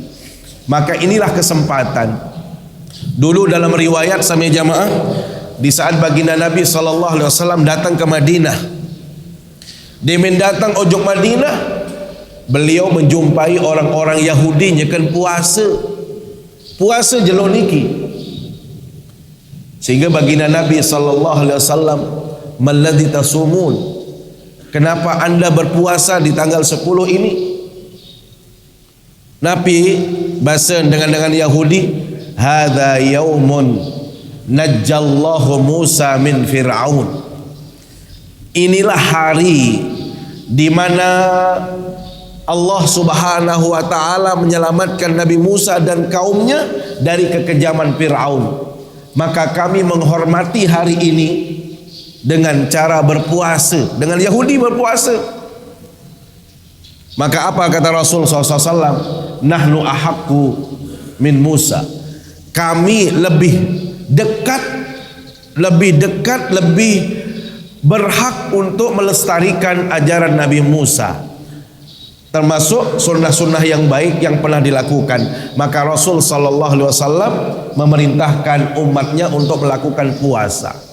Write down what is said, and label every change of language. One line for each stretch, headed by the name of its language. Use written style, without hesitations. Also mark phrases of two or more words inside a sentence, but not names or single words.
Indonesian: Maka inilah kesempatan. Dulu dalam riwayat sampai jamaah, di saat baginda Nabi SAW datang ke Madinah, dia mendatang ojok Madinah, beliau menjumpai orang-orang Yahudi
Sasak: nyekan puasa jelo niki.
Indonesian: Sehingga baginda Nabi SAW,
Arabic: "ما الذي تصومون?"
Indonesian: Kenapa anda berpuasa di tanggal 10 ini? Nabi bahasa dengan Yahudi,
Arabic: "هذا يوم نجى الله موسى من فرعون."
Indonesian: Inilah hari di mana
Arabic: الله سبحانه وتعالى
Indonesian: menyelamatkan Nabi Musa dan kaumnya dari kekejaman Fir'aun. Maka kami menghormati hari ini dengan cara berpuasa, dengan Yahudi berpuasa. Maka apa kata Rasul SAW?
Arabic: نحن أحق من موسى.
Indonesian: Kami lebih dekat, lebih berhak untuk melestarikan ajaran Nabi Musa, termasuk sunnah-sunnah yang baik yang pernah dilakukan. Maka Rasul SAW memerintahkan umatnya untuk melakukan puasa.